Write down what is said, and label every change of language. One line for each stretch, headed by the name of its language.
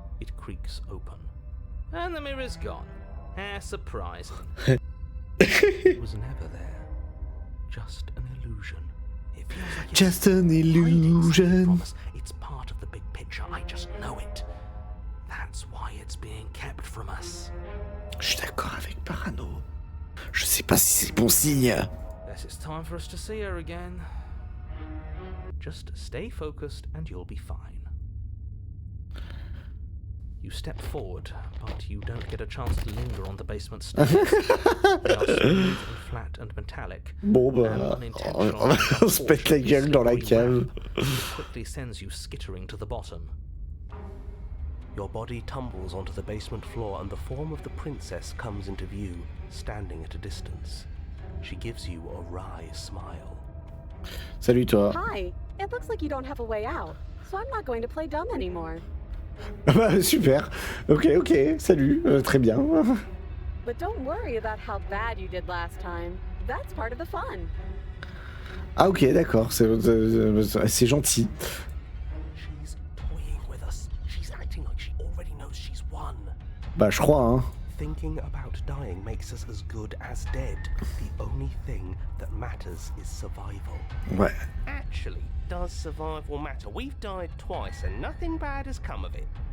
English: It creaks open. And the mirror's gone. How surprising. It was never there. Just an illusion. It feels like it's Just an illusion. from us. It's part of the big picture. I just know it. That's why it's being kept from us.
French: Je suis d'accord avec Parano. Je sais pas si c'est bon signe.
English: Guess it's time for us to see her again. Just stay focused and you'll be fine. You step forward, but you don't get a chance to linger on the basement stairs. They are smooth and flat and metallic.
French: Bon bah, on se pète la gueule dans la cave.
English: It quickly sends you skittering to the bottom. Your body tumbles onto the basement floor and the form of the princess comes into view, standing at a distance. She gives you a wry smile.
French: Salut toi.
English: Hi. It looks like you don't have a way out, so I'm not going to play dumb anymore.
French: Bah super. Ok, salut. Très bien.
English: But don't worry about how bad you did last time. That's part of the fun.
French: Ah ok, d'accord, c'est gentil.
English: She's toying with us. She's acting like she already knows she's won.
French: Bah je crois, hein.
English: Thinking about dying makes us as good as dead. The only thing that matters is survival.
French: Ouais.
English: Actually, does survival matter? We've died twice and nothing bad has come of it.